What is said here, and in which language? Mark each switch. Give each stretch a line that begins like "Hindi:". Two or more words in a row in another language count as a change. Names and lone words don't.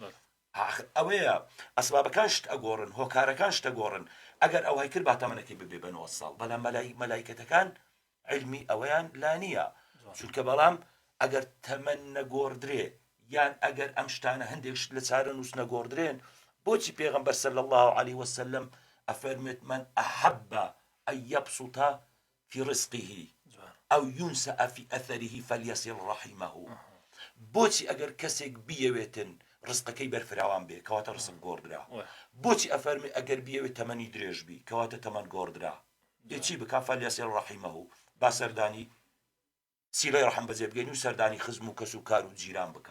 Central Kurdish: ئەوەیە ئەسبابەکان شت ئەگۆڕن، هۆکارەکان شت دەگۆڕن. ئەگەر ئەو های کرد با تەمەنەکەی ببێ بە 90 ساڵ. بەڵام مەلایکەتەکان علمی ئەوەیان لا نییە، چونکە بەڵام ئەگەر تەمەن نەگۆڕدرێ یان ئەگەر ئەم شتانە هەندێک شت لە چارە نووس نەگۆڕدرێن، بۆچی پێغەمبەر
Arabic: صلی الله عليه وسلم
Central Kurdish: ئەفەرمێت
Arabic: من أحب أن يبسط في رزقه أو ينسأ في أثره فليصل رحمه.
Central Kurdish: بۆچی ئەگەر کەسێک بیەوێتن ڕزقەکەی بەرفراوان بێ، کەواتە ڕزق گۆڕدرا. بۆچی ئەفەرمێ ئەگەر بیەوێت تەمەنی درێژ بی، کەواتە تەمەن گۆڕدرا. چی بکا؟
Arabic: فەلیەصل رحمه،
Central Kurdish: با سەردانی سیلەی ڕەحم بەجێ بگەین و سەردانی خزم و کەس و کار و جیران بکا.